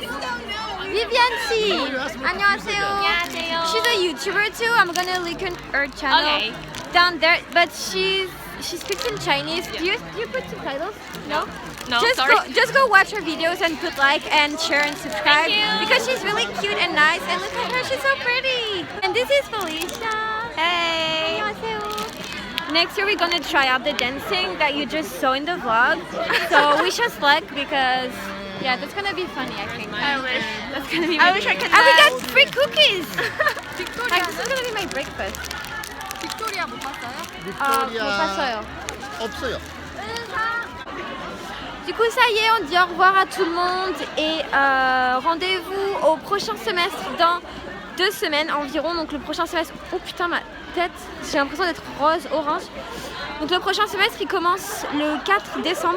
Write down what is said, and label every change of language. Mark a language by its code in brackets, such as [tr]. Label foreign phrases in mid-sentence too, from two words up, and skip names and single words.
[en] Viviane Si, [ko] 안녕하세요. [en] She's a YouTuber too. I'm gonna link her channel down there, but she speaks in Chinese. Do you put subtitles? No. No, just go watch her videos and put like and share and subscribe because she's really cute and nice. And look at her, she's so pretty. And this is Felicia. Hey. 안녕하세요. Next year we're gonna try out the dancing that you just saw in the vlog. So wish us luck because yeah, that's gonna be funny I think. I wish. That's gonna be I wish I could. And we got free cookies! Victoria. Like, this is gonna be my breakfast. [ko] 빅토리아 못 봤어요? 못 봤어요. 없어요. [fr] Du coup ça y est, on dit au revoir à tout le monde et rendez-vous au prochain semestre dans 2 semaines environ. Donc le prochain semestre, oh putain ma tête, j'ai l'impression d'être rose, orange. Donc le prochain semestre il commence le 4 décembre.